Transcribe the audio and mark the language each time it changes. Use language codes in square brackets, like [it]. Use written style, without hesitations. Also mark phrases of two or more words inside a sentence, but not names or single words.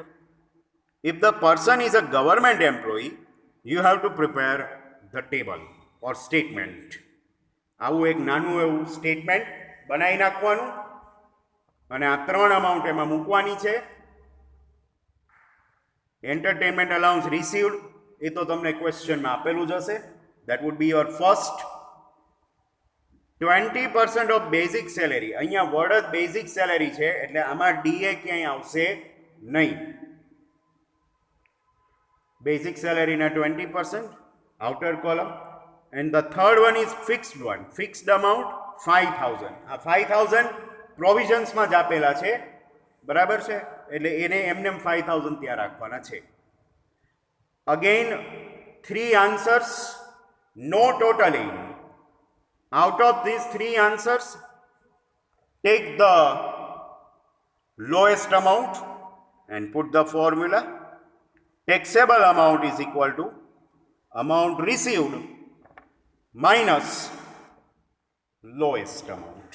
[en] If the person is a government employee, you have to prepare the table or statement. [gu] આવું એક નાનું એવું સ્ટેટમેન્ટ બનાવી નાખવાનું અને આ 3 અમાઉન્ટ એમાં મૂકવાની છે. [en] entertainment allowance received [gu] એ તો તમને ક્વેશ્ચનમાં આપેલું જ હશે. [en] That would be your first. 20% of basic salary. [gu] અહીંયા વર્ડ જ [en] basic salary [gu] છે એટલે આમાં ડીએ ક્યાંય આવશે નહીં. [en] basic salary 20% outer column, and the third one is fixed one. Fixed amount 5000. [gu] આ 5000 પ્રોવિઝન્સમાં જ આપેલા છે, બરાબર છે, એટલે એને એમને 5000 ત્યાં રાખવાના છે. [en] again 3 answers, no totaling. Out of these 3 answers, take the lowest amount and put the formula. Taxable amount is equal to amount received minus lowest amount.